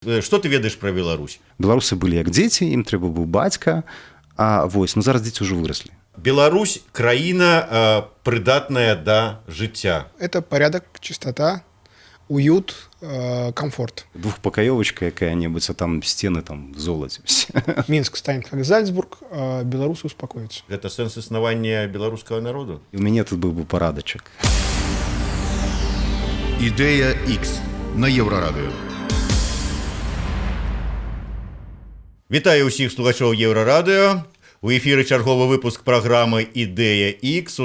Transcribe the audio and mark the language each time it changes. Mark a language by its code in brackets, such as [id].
[be] Што ты ведаеш пра Беларусь? Беларусы былі як дзеці, ім трэба быў бацька, зараз дзеці ўжо выраслі. Беларусь – краіна придатная до жыцця. [ru] Это порядок, чистота, уют, комфорт. [be] Двухпакаёвачка якая-небудзь, а там сцены там в золоце. [ru] Минск станет как Зальцбург, а белорусы успокоятся. [be] Это сэнс існавання беларускага народу? І ў мяне тут быў бы парадачак. Ідэя X на Еўрарадыё. Вітаю ўсіх слухачоў Еўрарадыё. У эфіры чарговы выпуск праграмы «Ідэя X».